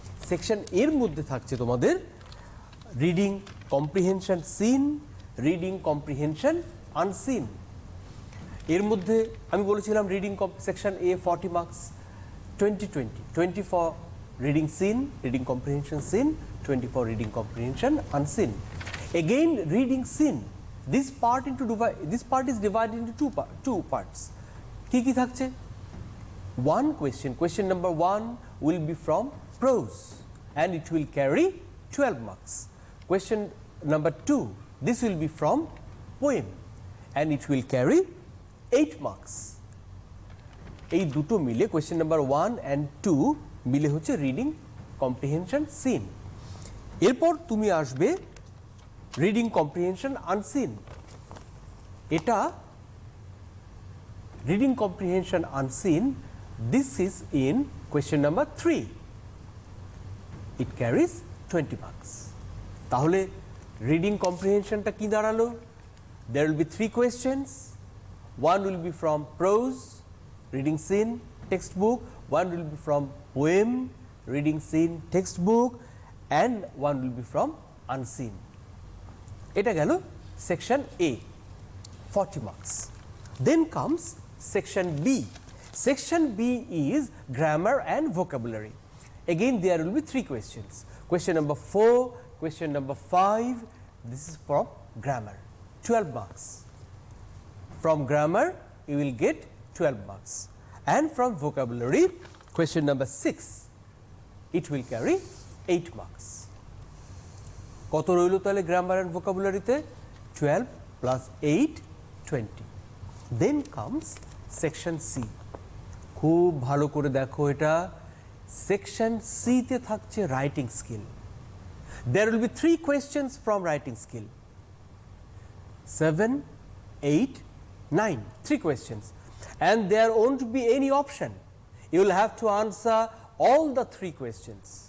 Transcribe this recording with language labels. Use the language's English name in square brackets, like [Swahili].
[Bangla] Section এর মধ্যে থাকছে তোমাদের reading comprehension seen, reading comprehension unseen. এর মধ্যে আমি বলেছিলাম reading section A 40 marks, 20 for reading scene, reading comprehension seen, 20 for reading comprehension unseen. [English] Again reading sin, this part is divided into two parts. [Bangla] কি থাকছে? [English] One question number 1 will be from prose and it will carry 12 marks. Question number 2, this will be from poem and it will carry 8 marks. [Bangla] এই দুটো মিলে [English] question number 1 and 2 [Bangla] মিলে হচ্ছে reading comprehension seen. এরপর তুমি আসবে রিডিং কম্প্রিহেনশন আনসিন। এটা [English] Reading comprehension unseen, this is in question number 3, it carries 20 marks. [Bangla] তাহলে রিডিং কম্প্রিহেনশনটা কি দাঁড়ালো? [English] There will be 3 questions, 1 will be from prose reading seen text book, 1 will be from poem reading seen text book and 1 will be from unseen. [Bangla] এটা গেল section A, 40 marks. [English] Then comes section B. Section B is grammar and vocabulary. Again there will be 3 questions. Question number 4, question number 5, this is from grammar, 12 marks. From grammar you will get 12 marks. And from vocabulary, question number 6, it will carry 8 marks. [Bangla] কত রইল তাহলে grammar and ভোকাবুলারিতে? 12 plus 8, 20. [English] Then comes section C. [Bangla] খুব ভালো করে দেখো, এটা section সিতে থাকছে writing skill. [English] There will be 3 questions from writing skill, 7, 8, 9, 3 questions, and there won't be any option, you will have to answer all the 3 questions.